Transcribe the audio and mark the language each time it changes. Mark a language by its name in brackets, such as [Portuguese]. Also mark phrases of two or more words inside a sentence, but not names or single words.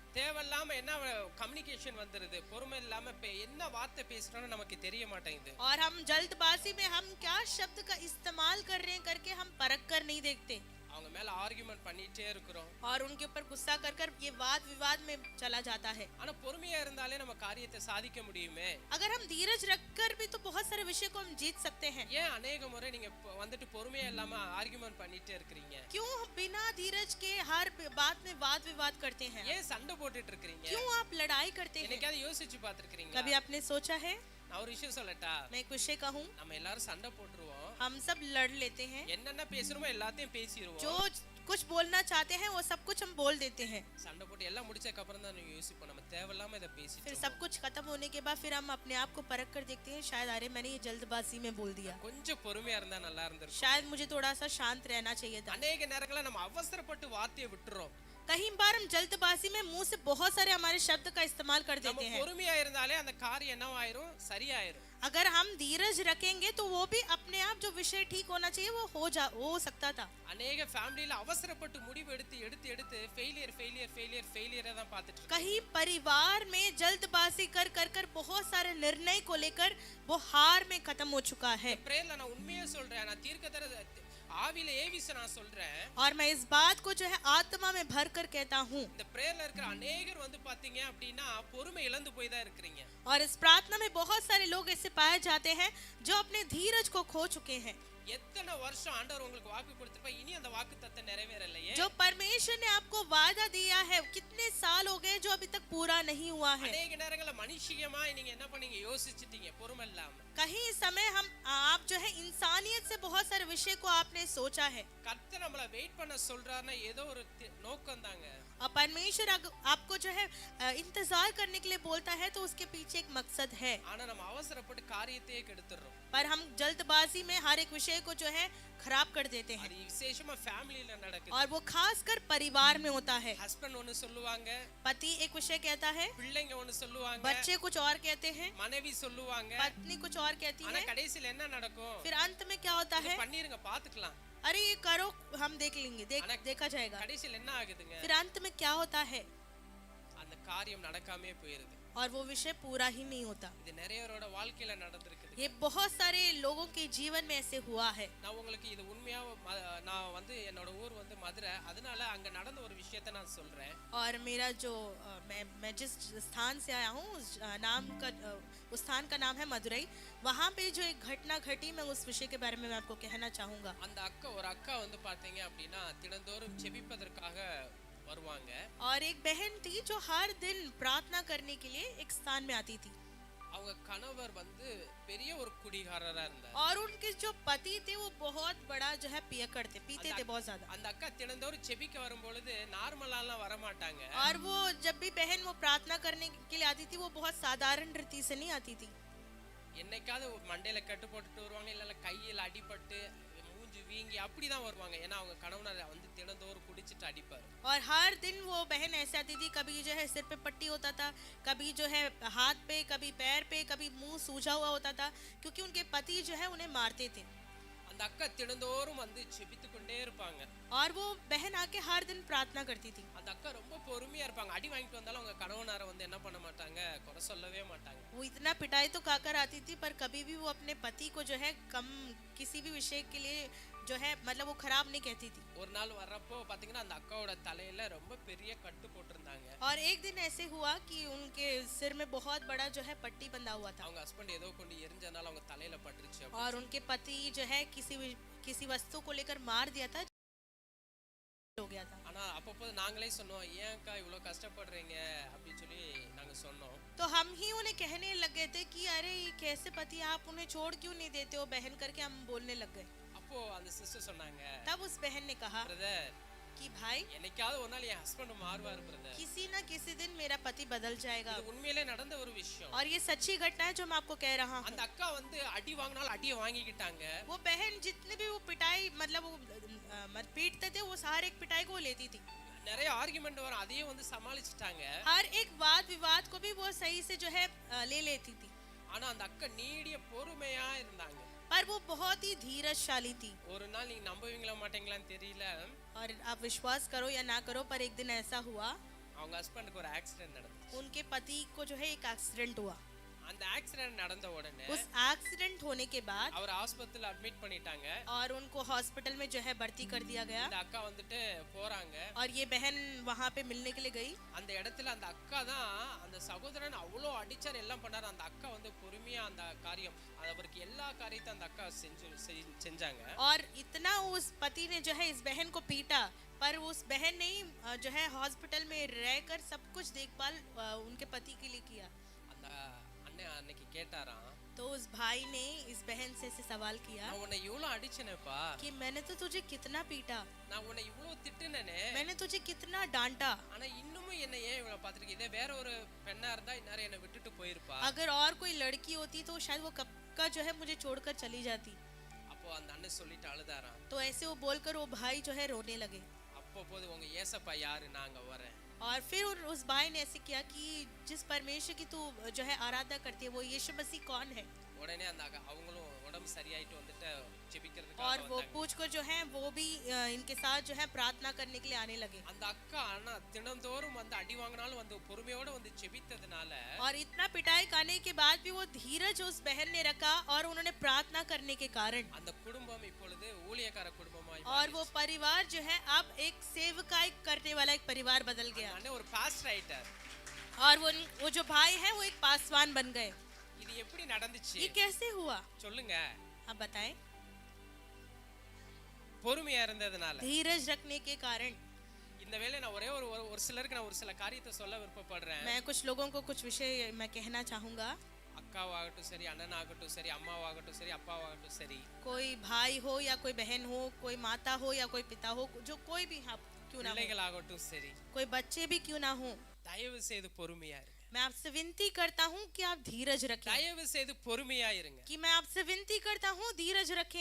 [Tamil] தேவையில்லாம என்ன கம்யூனிகேஷன் வந்துருது, பொறுமை இல்லாம என்ன வார்த்தை பேசுறோம்னு நமக்கு தெரிய மாட்டேங்குது. [Hindi] और हम जल्दबाजी में हम क्या शब्द का इस्तेमाल कर रहे हैं करके हम परख कर नहीं देखते। [Tamil] அவங்க மேல ஆர்குமெண்ட் பண்ணிட்டே இருக்கிறோம். [Hindi] और उनके ऊपर गुस्सा कर कर ये वाद विवाद में चला जाता है। [Tamil] ஆனா பொறுமையா இருந்தாலே நம்ம காரியத்தை சாதிக்க முடியுமே. [Hindi] अगर हम धीरज रखकर भी तो बहुत सारे विषय को हम जीत सकते हैं। [Tamil] ஏன் अनेक முறை நீங்க வந்துட்டு பொறுமையா இல்லாம ஆர்குமெண்ட் பண்ணிட்டே இருக்கீங்க? [Hindi] क्यों बिना धीरज के हर बात में वाद विवाद करते हैं? [Tamil] ஏன் சண்டை போட்டுட்டு இருக்கீங்க? [Hindi] क्यों आप लड़ाई करते हैं? [Tamil] என்னைக்காவது யோசிச்சு பார்த்திருக்கீங்களா? [Hindi] कभी आपने सोचा है? [Tamil] நான் ஒரு விஷயம் சொல்லட்டா? [Hindi] मैं एक विषय कहूं, [Tamil] நம்ம எல்லாரும் சண்டை போட்டுருவோம். [Hindi] हम सब लड़ लेते हैं। [Tamil] என்னென்ன பேசுறோமோ எல்லாத்தையும் பேசிடுவோம். [Hindi] जो कुछ बोलना चाहते हैं वो सब कुछ हम बोल देते हैं। [Tamil] சண்டை போட்டு எல்லாம் முடிச்சதுக்கு அப்புறம் தான் நம்ம யோசிப்போம் நம்ம தேவையில்லாம இத [Hindi] फिर [Tamil] பேசிட்டோம். [Hindi] सब कुछ खत्म होने के बाद फिर हम अपने आप को परख कर देखते हैं, शायद अरे मैंने ये जल्दबाजी में बोल दिया, [Tamil] கொஞ்சம் பொறுமையா இருந்தா நல்லா இருந்திருக்கும். [Hindi] शायद मुझे थोड़ा सा शांत रहना चाहिए था। [Tamil] अनेक நேரங்கள நம்ம அவசரப்பட்டு வார்த்தையை விட்டுறோம். [Hindi] कहीं बार हम जल्दबाजी में मुंह से बहुत सारे हमारे शब्द का इस्तेमाल कर [Tamil] நம்ம [Hindi] देते हैं। [Tamil] பொறுமையா இருந்தாலே அந்த காரியம் என்னவாயிரும், சரியாயிரும். [Hindi] अगर हम धीरज रखेंगे तो वो भी अपने आप जो विषय ठीक होना चाहिए वो हो सकता था। [Tamil] அநேக ஃபேமிலியில அவசரப்பட்டு முடிவு எடுத்து எடுத்து எடுத்து [English] failure failure failure [Tamil] ஃபெயிலியரை தான் பார்த்துட்டு இருக்கோம். [Hindi] कहीं परिवार में जल्दबाजी कर कर कर बहुत सारे निर्णय को लेकर वो हार में खत्म हो चुका है। [Tamil] பிரேயர்ல நான் உண்மையா சொல்றேன், நான் தீர்க்கதரிசி ஆவியில ஏவிச நான் சொல்றேன். [Hindi] और मैं इस बात को जो है आत्मा में भर कर कहता हूँ। [Tamil] இந்த பிரேயர்ல இருக்கிற अनेகர் வந்து பாத்தீங்க அப்படின்னா பொறுமை இழந்து போய் தான் இருக்கீங்க. [Hindi] और इस प्रार्थना में बहुत सारे लोग ऐसे पाए जाते हैं जो अपने धीरज को खो चुके हैं। [Tamil] எத்தனை வருஷம் ஆண்டவர் உங்களுக்கு வாக்கு கொடுத்திருப்பா, இனி அந்த வாக்குத்தத்தம் நிறைவேறலையே. [Hindi] जो परमेश्वर ने आपको वादा दिया है कितने साल हो गए जो अभी तक पूरा नहीं हुआ है। [Tamil] அநேக நேரங்கள்ல மனுஷியமா நீங்க என்ன பண்ணீங்க, யோசிச்சிட்டீங்க பொறுமை இல்லாம. [Hindi] कहीं समय आप जो है इंसानियत से बहुत सारे विषय को आपने सोचा है। [Tamil] கர்த்தர் நம்மள வெயிட் பண்ண சொல்றாருன்னா ஏதோ ஒரு நோக்கம் தாங்க. [Hindi] और परमेश्वर आपको जो है इंतजार करने के लिए बोलता है तो उसके पीछे एक मकसद है। [Tamil] ஆனா நம்ம அவசரப்பட்டு காரியத்தையே கெடுத்துறோம். [Hindi] पर हम जल्दबाजी में हर एक विषय को जो है खराब कर देते हैं। [Tamil] அது விசேஷமா ஃபேமிலில நடக்குது. [Hindi] और वो खासकर परिवार में होता है। [Tamil] ஹஸ்பண்ட் ஒன்னு சொல்லுவாங்க, [Hindi] पति एक विषय कहता है, [Tamil] பிள்ளைங்க ஒன்னு சொல்லுவாங்க, [Hindi] बच्चे कुछ और कहते हैं, [Tamil] மனைவி சொல்லுவாங்க, [Hindi] पत्नी कुछ और कहती [Tamil] ஆனா [Hindi] है। [Tamil] கடைசில என்ன நடக்கும், [Hindi] फिर अंत में क्या होता है, [Tamil] பண்ணிருங்க பாத்துக்கலாம், [Hindi] अरे ये करो हम देख लेंगे, देखा जाएगा। [Tamil] கடைசில என்ன ஆகுதுங்க, [Hindi] फिर अंत में क्या होता है, [Tamil] அந்த காரியம் நடக்காமே போயிருது. [Hindi] और वो विषय पूरा ही नहीं होता। [Tamil] இது நிறையரோட வாழ்க்கையில நடந்திருக்குது. [Hindi] ये बहुत सारे लोगों के जीवन में ऐसे हुआ है। [Tamil] நான் உங்களுக்கு இது உண்மையா நான் வந்து என்னோட ஊர் வந்து மதுரை, அதனால அங்க நடந்த ஒரு விஷயத்தை நான் சொல்றேன். [Hindi] और मेरा जो मैं जिस स्थान से आया हूँ उस स्थान का नाम है मदुरई। वहाँ पे जो एक घटना घटी मैं उस विषय के बारे में मैं आपको कहना चाहूँगा। [Tamil] அந்த ஒரு அக்கா வந்து பாத்தீங்க அப்படின்னா தினந்தோறும் செபிப்பதற்காக வருவாங்க. [Hindi] और एक बहन थी जो हर दिन प्रार्थना करने के लिए एक स्थान में आती थी। [Tamil] அவங்க கணவர் வந்து பெரிய ஒரு குடிகாரரா இருந்தார். [Hindi] और उनके जो पति थे वो बहुत बड़ा जो है पियक्कड़ थे, पीते थे बहुत ज्यादा। [Tamil] அந்த அக்கா தினந்தோறும் செபிக்க வரும்பொழுது நார்மலாலாம் வர மாட்டாங்க. [Hindi] और वो जब भी बहन वो प्रार्थना करने के लिए आती थी वो बहुत साधारण रीति से नहीं आती थी। [Tamil] என்னைக்காவது மண்டையில கட்டு போட்டுட்டு வருவாங்க, இல்ல கையில அடிபட்டு மூஞ்சி வீங்கி அப்படிதான் வருவாங்க. ஏன்னா அவங்க கணவனை வந்து தினந்தோறும் குடிச்சிட்டு அடிப்பாரு. [Hindi] और हर दिन वो बहन ऐसे आती थी, कभी जो है सिर पे पट्टी होता था, कभी जो है हाथ पे, कभी पैर पे, कभी मुंह सूजा हुआ होता था, क्योंकि उनके पति जो है उन्हें मारते थे। [Tamil] அந்த அக்கா தினந்தோறும் வந்து செபித்து கொண்டே இருப்பாங்க. [Hindi] और वो बहन आके हर दिन प्रार्थना करती थी। [Tamil] அந்த அக்கா ரொம்ப பொறுமையா இருப்பாங்க. அடி வாங்கிட்டு வந்தாலும் அவங்க கணவனார வந்து என்ன பண்ண மாட்டாங்க, குறை சொல்லவே மாட்டாங்க. [Hindi] वो इतना पिटाई तो खाकर आती थी पर कभी भी वो अपने पति को जो है कम किसी भी विषय के लिए जो है मतलब वो खराब नहीं कहती थी। [Tamil] ஒரு நாள் வர்றப்போ பாத்தீங்கன்னா அந்த அக்காவோட தலையில ரொம்ப பெரிய கட்டு போட்டிருந்தாங்க. [Hindi] और एक दिन ऐसे हुआ कि उनके सिर में बहुत बड़ा जो है पट्टी बंधा हुआ था। [Tamil] அவங்க ஹஸ்பண்ட் ஏதோ கொண்டு எரிஞ்சனால அவங்க தலையில பட்டுருச்சு. [Hindi] और उनके पति जो है किसी वस्तु को लेकर मार दिया था, हो गया था। [Tamil] ஆனா அப்பப்போ நாங்களே சொன்னோம், ஏன் அக்கா இவ்வளவு கஷ்டப்படுறீங்க அப்படின்னு சொல்லி நாங்க சொன்னோம். [Hindi] तो हम ही उन्हें कहने लगे थे कि अरे ये कैसे पति, आप उन्हें छोड़ क्यों नहीं देते हो बहन, करके हम बोलने लग गए। [Tamil] அப்போ அந்த சிஸ்டர் சொன்னாங்க, [Hindi] तब उस बहन ने कहा [Tamil] பிரதர் [Hindi] कि भाई [Tamil] என்னைக்காவது ஒரு நாள் என் ஹஸ்பண்ட் மாறுவாரு பிரதர். [Hindi] किसी ना किसी दिन मेरा पति बदल जाएगा। [Tamil] இது उண்மையிலே நடந்த ஒரு விஷயம். [Hindi] और ये सच्ची घटना है जो मैं आपको कह रहा हूँ। [Tamil] அந்த அக்கா வந்து அடி வாங்கினாலும் அடியை வாங்கிக்கிட்டாங்க. [Hindi] वो बहन जितने भी वो पिटाई मतलब वो पीटते थे वो हर एक पिटाई को वो लेती थी। [Tamil] நிறைய ஆர்குமெண்ட் வரும், அதையும் வந்து சமாளிச்சிட்டாங்க. [Hindi] हर एक वाद विवाद को भी वो सही से जो है ले लेती थी। [Tamil] ஆனா அந்த அக்கா நீடிய பொறுமையா இருந்தாங்க. [Hindi] पर वो बहुत ही धीरजशाली थी। [Tamil] ஒரு நாள் நீங்க நம்புவீங்களா மாட்டீங்களான்னு தெரியல, [Hindi] और आप विश्वास करो या ना करो पर एक दिन ऐसा हुआ [Tamil] அவங்க ஹஸ்பண்டுக்கு ஒரு ஆக்சிடென்ட் நடந்துச்சு. [Hindi] उनके पति को जो है एक एक्सीडेंट हुआ। [Tamil] அந்த ஆக்சிடென்ட் நடந்த உடனே [Hindi] उस एक्सीडेंट होने के बाद [Tamil] அவர் ஹாஸ்பிடல்ல அட்மிட் பண்ணிட்டாங்க. [Hindi] और उनको हॉस्पिटल में जो है भर्ती कर दिया गया। [Tamil] இந்த அக்கா வந்துட்டு போறாங்க. [Hindi] और ये बहन वहाँ पे मिलने के लिए गई। [Tamil] அந்த இடத்துல அந்த அக்கா தான் அந்த சகோதரன் அவ்வளோ அடிச்சார், எல்லாம் பண்ணாரு. அந்த அக்கா வந்து பொறுமையா அந்த காரியம் அவருக்கு எல்லா காரியத்தையும் அந்த அக்கா செஞ்சாங்க. [Hindi] और इतना उस पति ने जो है इस बहन को पीटा पर उस बहन ने ही जो है हॉस्पिटल में रहकर सब कुछ देखभाल उनके पति के लिए किया। [Tamil] அந்த அண்ணன் அன்னைக்கு கேட்டாராம், [Hindi] तो उस भाई ने इस बहन से ऐसे सवाल किया [Tamil] நான் உன்னை இவ்வளோ அடிச்சேனேப்பா, [Hindi] कि मैंने तो तुझे कितना पीटा, [Tamil] நான் உன்னை இவ்வளோ திட்டுனேனே, [Hindi] मैंने तुझे कितना डांटा, [Tamil] ஆனா இன்னமும் என்ன ஏன் இவ்வளோ பார்த்துருக்கு? இதே வேற ஒரு பெண்ணா இருந்தா இந்நேரம் என்னை விட்டுட்டு போயிருப்பா. [Hindi] अगर और कोई लड़की होती तो शायद वो कब का जो है मुझे छोड़कर चली जाती। [Tamil] அப்போ அந்த அண்ணன் சொல்லிட்டு அழுதாராம். [Hindi] तो ऐसे वो बोलकर वो भाई जो है रोने लगे। [Tamil] அப்போ போது உங்க ஏசப்பா யாரு, நாங்க வரேன். [Hindi] और फिर उस भाई ने ऐसे किया कि जिस परमेश्वर की तू जो है आराधना करती है वो यीशु मसीह कौन है। [Tamil] உடனே அந்த அவங்களும் உடம்பு சரியாயிட்டு வந்துட்டு ஜெபிக்கிறதுக்காக [Hindi] और वो [Tamil] வந்தாங்க. [Hindi] पूछकर जो है वो भी इनके साथ जो है प्रार्थना करने के लिए आने लगे। [Tamil] அந்த அக்கா ஆனா தினந்தோறும் வந்து அடி வாங்கினாலும் வந்து பொறுமையோட வந்து ஜெபித்ததுனால [Hindi] और इतना पिटाई खाने के बाद भी वो धीरज उस बहन ने रखा और उन्होंने प्रार्थना करने के कारण [Tamil] அந்த குடும்பம் இப்பொழுது ஊழியக்கார குடும்பமாய் [Hindi] और वो परिवार जो है अब एक सेवकाई करने वाला एक परिवार बदल गया। [Tamil] அண்ணே ஒரு பாஸ்டர் ஆயிட்டார். [Hindi] और वो जो भाई है वो एक पासवान बन गए। [Tamil] இது எப்படி நடந்துச்சு [Hindi] ये कैसे हुआ [Tamil] சொல்லுங்க. [Hindi] आप बताएं। [Tamil] பொறுமையா இருந்ததுனால. [Hindi] धीरज रखने के कारण। [Tamil] இந்த வேளை நான் ஒரே ஒரு சிலருக்கு நான் ஒரு சில காரியத்தை சொல்ல விருப்பப்படுறேன். [Hindi] मैं कुछ लोगों को कुछ विषय मैं कहना चाहूंगा। [Tamil] அக்காவாகட்டும் சரி, அண்ணனாகட்டும் சரி, அம்மாவாகட்டும் சரி, அப்பாவாகட்டும் சரி, [Hindi] कोई भाई हो या कोई बहन हो, कोई माता हो या कोई पिता हो, जो कोई भी आप क्यों ना हो, [Tamil] பிள்ளைகளாகட்டும் சரி, [Hindi] कोई बच्चे भी क्यों ना हो, [Tamil] தயவு செய்து பொறுமையா இருங்க. [Hindi] मैं आपसे विनती करता हूँ कि आप धीरज रखें। [Tamil] தயவு செய்து பொறுமையா இருங்க. [Hindi] कि मैं आपसे विनती करता हूँ धीरज रखें।